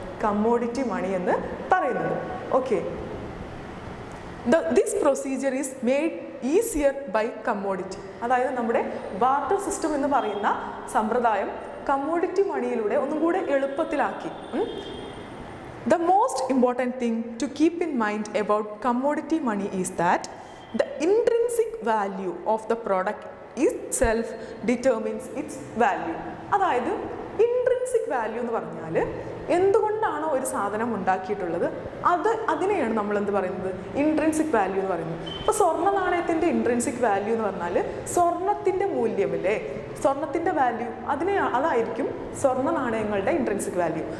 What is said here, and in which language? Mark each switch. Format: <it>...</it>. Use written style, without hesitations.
<ml>Commodity മണി എന്ന് പറയുന്നത്.</ml> <en>Okay, this procedure is made easier by commodity.</en> <ml>അതായത് നമ്മുടെ ബാർട്ടർ സിസ്റ്റം എന്ന് പറയുന്ന സമ്പ്രദായം കമ്മോഡിറ്റി മണിയിലൂടെ ഒന്നും കൂടെ എളുപ്പത്തിലാക്കി.</ml> <en>The most important thing to keep in mind about commodity money is that the intrinsic value of the product itself determines its value.</en> <ml>അതായത് intrinsic value എന്ന് പറഞ്ഞാൽ എന്തുകൊണ്ടാണോ ഒരു സാധനം ഉണ്ടാക്കിയിട്ടുള്ളത് അതിനെയാണ് നമ്മൾ എന്ത് പറയുന്നത്? ഇൻട്രിൻസിക് വാല്യൂ എന്ന് പറയുന്നത്. ഇപ്പോൾ സ്വർണ്ണ നാണയത്തിൻ്റെ ഇൻട്രിൻസിക് വാല്യൂ എന്ന് പറഞ്ഞാൽ സ്വർണത്തിൻ്റെ മൂല്യമില്ലേ, സ്വർണത്തിൻ്റെ വാല്യൂ അതായിരിക്കും സ്വർണ്ണ നാണയങ്ങളുടെ ഇൻട്രിൻസിക് വാല്യൂ.</ml>